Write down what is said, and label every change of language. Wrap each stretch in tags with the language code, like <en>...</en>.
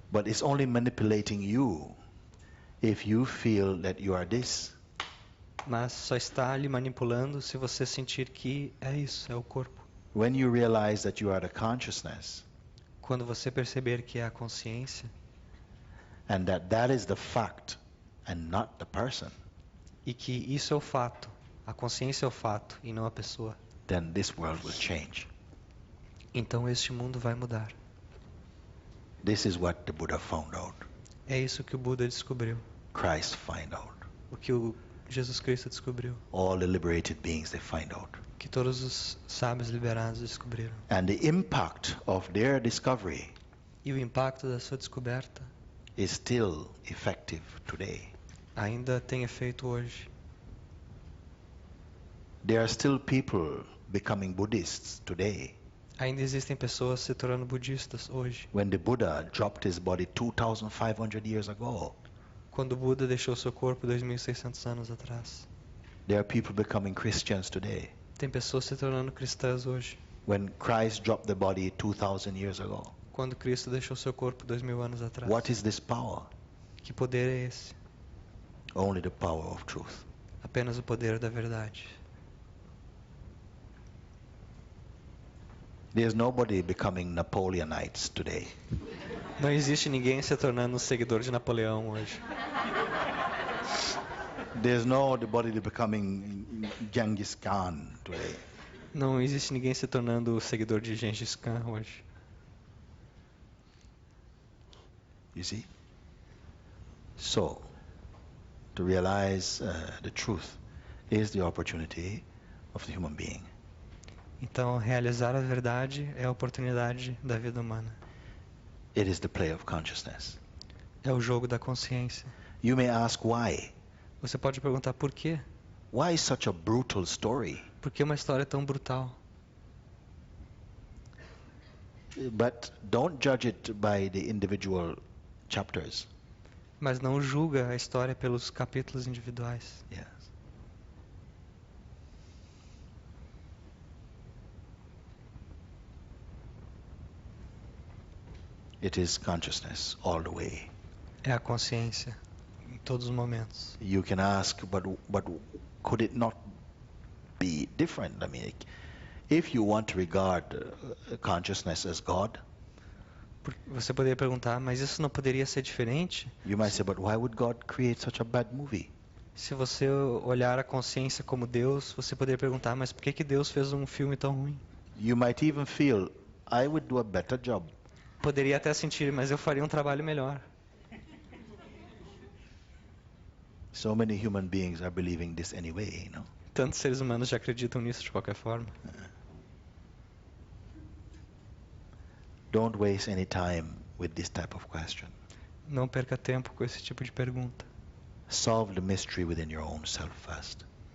<en>But it's only manipulating you if you feel that you are this.</en> <pt>Mas só está lhe manipulando se você sentir que é isso, é o corpo.</pt> <en>When you realize that you are the consciousness,</en> <pt>Quando você perceber que é a consciência</pt> <en>and that is the fact and not the person,</en> <pt>e que isso é o fato, a consciência é o fato e não a pessoa,</pt> <en>then this world will change.</en> <pt>então este mundo vai mudar.</pt> <en>This is what the Buddha found out.</en> <pt>É isso que o Buda descobriu,</pt> <en>Christ find out.</en> <pt>o que o Jesus Cristo descobriu,</pt> <en>All the liberated beings, they find out.</en> <pt>que todos os sábios liberados descobriram.</pt> <en>And the impact of their discovery</en> <pt>E o impacto da sua descoberta</pt> <en>is still effective today.</en> <pt>ainda tem efeito hoje.</pt> <en>There are still people becoming Buddhists today.</en> <pt>Ainda existem pessoas se tornando budistas hoje.</pt> <en>When the Buddha dropped his body 2,500 years ago,</en> <pt>Quando o Buda deixou seu corpo 2.600 anos atrás.</pt> <en>there are people becoming Christians today.</en> <pt>Tem pessoas se tornando cristãs hoje.</pt> <en>When Christ dropped the body 2,000 years ago,</en> <pt>Quando Cristo deixou seu corpo 2.000 anos atrás.</pt> <en>what is this power?</en> <pt>Que poder é esse?</pt> <en>Only the power of truth.</en> <pt>Apenas o poder da verdade.</pt> <en>There's nobody becoming Napoleonites today.</en> <pt>Não existe ninguém se tornando um seguidor de Napoleão hoje.</pt> <en>There's nobody becoming Genghis Khan today.</en> <pt>Não existe ninguém se tornando seguidor de Gengis Khan hoje.</pt> <en>You see? So, to realize the truth is the opportunity of the human being.</en> <pt>Então, realizar a verdade é a oportunidade da vida humana.</pt> <en>It is the play of consciousness.</en> <pt>É o jogo da consciência.</pt> <en>You may ask why.</en> <pt>Você pode perguntar por quê?</pt> <en>Why such a brutal story?</en> <pt>Por que uma história tão brutal?</pt> <en>But don't judge it by the individual chapters.</en> <pt>Mas não julga a história pelos capítulos individuais.</pt> <en>Yes. It is consciousness all the way.</en> <pt>É a consciência em todos os momentos.</pt> <en>You can ask, but could it not be different? I mean, if you want to regard consciousness as God,</en> <pt>Você poderia perguntar, mas isso não poderia ser diferente?</pt> <en>you might say, but why would God create such a bad movie?</en> <pt>Se você olhar a consciência como Deus, você poderia perguntar, mas por que Deus fez um filme tão ruim?</pt> <en>You might even feel, I would do a better job.</en> <pt>Poderia até sentir, mas eu faria um trabalho melhor.</pt> <en>So many human beings are believing this anyway, you know.</en> <pt>Tantos seres humanos já acreditam nisso de qualquer forma.</pt> <en>Don't waste any time with this type of question.</en> <pt>Não perca tempo com esse tipo de pergunta.</pt> <en>Solve the mystery within your own self first.</en>